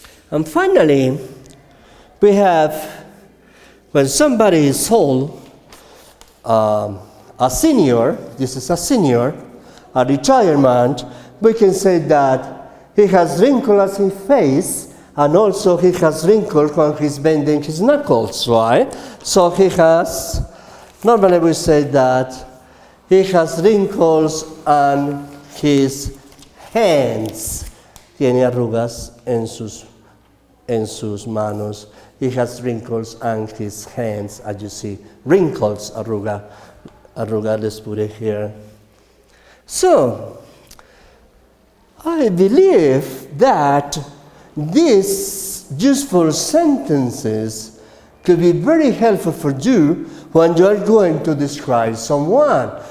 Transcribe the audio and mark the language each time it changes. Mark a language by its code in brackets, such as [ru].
[en] And finally, we have when somebody is old, a senior, this is a senior, a retirement, we can say that he has wrinkles in his face, and also he has wrinkles when he's bending his knuckles, right? So he has, normally we say that he has wrinkles on his hands. [es] Tiene arrugas en sus manos. [en] He has wrinkles on his hands, as you see. Wrinkles, arruga, let's put it here. So, I believe that these useful sentences could be very helpful for you when you are going to describe someone.